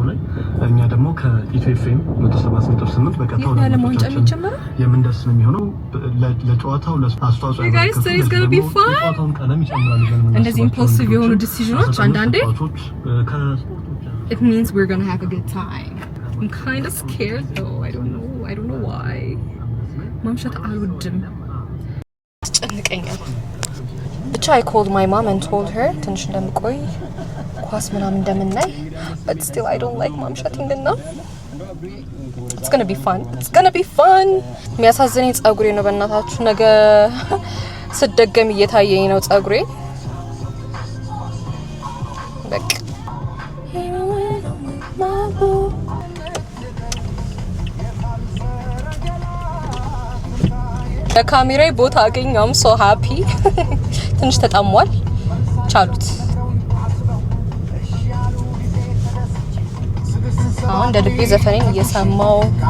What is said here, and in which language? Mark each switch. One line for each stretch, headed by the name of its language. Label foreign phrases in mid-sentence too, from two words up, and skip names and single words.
Amharic: እኛ ደግሞ ከኢትዮኤፍኤም 178 በቀጥታ ወደ የዓለም ዋንጫ የሚጀምረው የምንደርስ ነው የሚሆነው ለጨዋታው ለአስተዋጽኦ ጨዋታውን ቀለም ይጨምራል ይላል። እንደዚህ ኢምፖልሲቭ የሆኑ ዲሲዥኖች አንዳንዴ
English: it means we're going to have a good time. I'm kind of scared though. I don't know why.
Amharic: ማምሸት አልወድም አስጨንቀኛል ብቻ
English: I called my mom and told her
Amharic: ትንሽ እንደምቆይ ኳስ ምናምን እንደምናይ
English: but still I don't like
Amharic: ማምሸቲንግ እና
English: it's going to be fun
Amharic: የሚያሳዝነኝ ጸጉሬ ነው በእናታችሁ ነገ ስደገም እየታየኝ ነው ጸጉሬ በቃ ለካሜራዬ ቦታ አገኘም
English: so happy
Amharic: ትንሽ ተጣሟል ቻሉት አሁን እንደ ልቤ ዘፈኔን እየሰማው